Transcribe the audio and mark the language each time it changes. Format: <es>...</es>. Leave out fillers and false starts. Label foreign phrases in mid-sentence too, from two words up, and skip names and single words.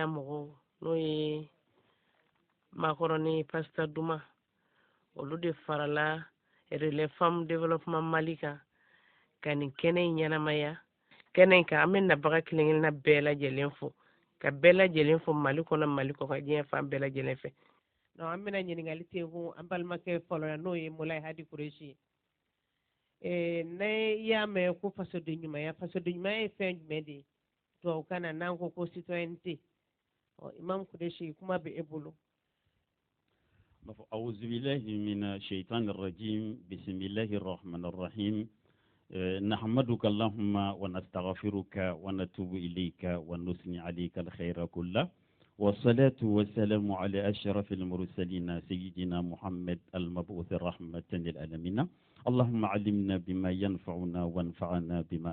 <bm>mɔgɔw n'o ye Makɔrɔni Pastor Duma olu de farala relais femme développement Mali kan ka nin kɛnɛ in ɲɛnamaya kɛnɛ in kan an bɛ nabaga kelen-kelenna bɛɛ lajɛlen fo ka bɛɛ lajɛlen fo Mali kɔnɔ Mali kɔ kan diɲɛ fan bɛɛ lajɛlen fɛ donc an bɛna ɲininkali tegu an balimakɛ fɔlɔ la n'o ye Mulaye Hadi Kureshi ne y'a mɛn ko fasoden ɲumanya ye fɛn jumɛn de ye tubabukan na n'an ko citoyenneté Imam Kureshi kuma bɛ e bolo</bm> <ar>أعوذ بالله من الشيطان الرجيم بسم الله الرحمن الرحيم نحمدك اللهم ونستغفرك ونتوب إليك ونثني عليك الخير كله والصلاة والسلام على أشرف المرسلين سيدنا محمد المبعوث رحمة للعالمين اللهم علمنا بما ينفعنا وانفعنا بما</ar>